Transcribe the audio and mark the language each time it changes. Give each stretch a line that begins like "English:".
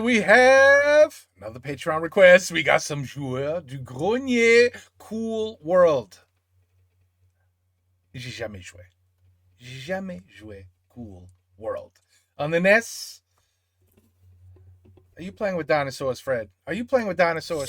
English: We have another Patreon request. We got some joueurs du grenier Cool World.
French: J'ai jamais joué Cool World.
English: On the NES. Are you playing with dinosaurs, Fred? Are you playing with dinosaurs?